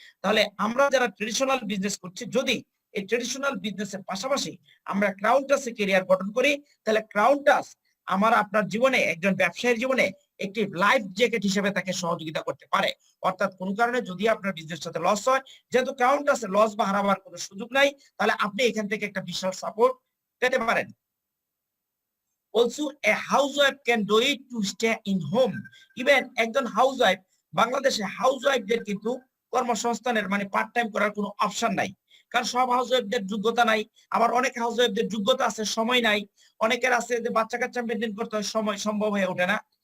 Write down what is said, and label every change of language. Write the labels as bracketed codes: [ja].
[bn] তাহলে আমরা যারা ট্রেডিশনাল বিজনেস করছি, যদি এই ট্রেডিশনাল বিজনেসের পাশাপাশি আমরা ক্রাউন টাস্কে ক্যারিয়ার গঠন করি, তাহলে ক্রাউন টাস্ক আমার আপনার জীবনে, একজন ব্যবসায়ীর জীবনে একটি লাইফ জ্যাকেট হিসেবে তাকে সহযোগিতা করতে পারে। অর্থাৎ কোন কারণে যদি আপনার বিজনেসটাতে লস হয়, যেহেতু ক্রাউন টাস্কে লস বা হারাবার কোনো সুযোগ নাই, তাহলে আপনি এখান থেকে একটা বিশাল সাপোর্ট পেতে পারেন। [en] Also, a housewife can do it to stay in home. [bn] Even একজন হাউসওয়াইফ, বাংলাদেশে হাউসওয়াইফদের কিন্তু কর্মসংস্থানের মানে পার্ট টাইম করার কোনো অপশন নাই, কারণ সব হাউসওয়াইফদের যোগ্যতা নাই। আবার অনেক হাউসওয়াইফদের যোগ্যতা আছে, সময় নাই। অনেকের আছে যে বাচ্চা কাচ্চা মেনটেন করতে হয়, সময় সম্ভব হয়ে ওঠে না।